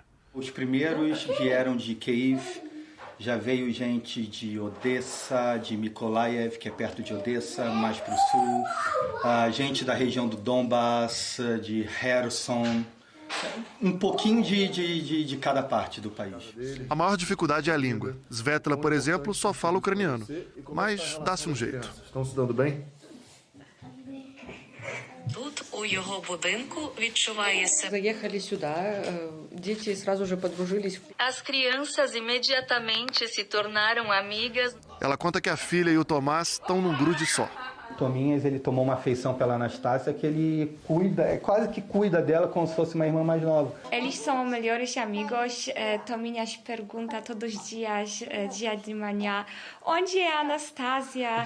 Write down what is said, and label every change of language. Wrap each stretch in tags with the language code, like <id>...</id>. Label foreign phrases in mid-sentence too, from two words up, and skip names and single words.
<pt>Os primeiros vieram de Kiev, já veio gente de Odessa, de Mykolaiv, que é perto de Odessa, mais para o sul, gente da região do Donbass, de Kherson, um pouquinho de cada parte do país. A maior dificuldade é a língua. Svetla, por exemplo, só fala ucraniano, mas dá-se um jeito. Estão se dando bem?</pt> <uk>Тут у його будинку відчуває себе.</uk> <ru>Заехали сюда, дети сразу же подружились.</ru> <pt>As crianças imediatamente se tornaram amigas. Ela conta que a filha e o Tomás estão num grude só. Tominhas, ele tomou uma afeição pela Anastácia que ele cuida, quase que cuida dela como se fosse uma irmã mais nova. Eles são melhores amigos. Tominhas pergunta todos os dias, dia de manhã, onde é a Anastácia?</pt>